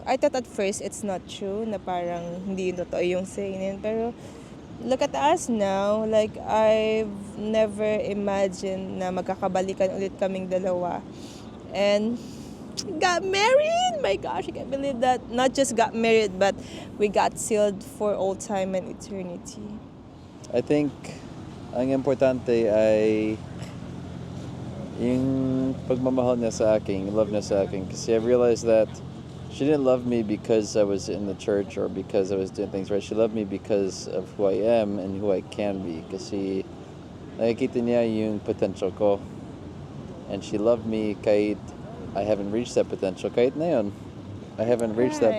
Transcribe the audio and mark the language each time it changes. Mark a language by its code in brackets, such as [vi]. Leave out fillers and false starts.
[en] I thought at first it's not true, [tl] na parang hindi yung totoo yung [en] saying yun, [tl] pero [en] look at us now. Like, I've never imagined [tl] na magkakabalikan ulit kaming dalawa. [en] And got married! My gosh, I can't believe that. Not just got married, but we got sealed for all time and eternity. [tl] I think ang importante ay yung pagmamahal niya sa akin, yung love niya sa akin. [en] Kasi I realized that she didn't love me because I was in the church or because I was doing things right. She loved me because of who I am and who I can be. [tl] Kasi nakikita niya yung potential ko. [en] And she loved me [tl] kahit [en] I haven't reached that potential. [tl] Kahit na yun, [en] I haven't reached that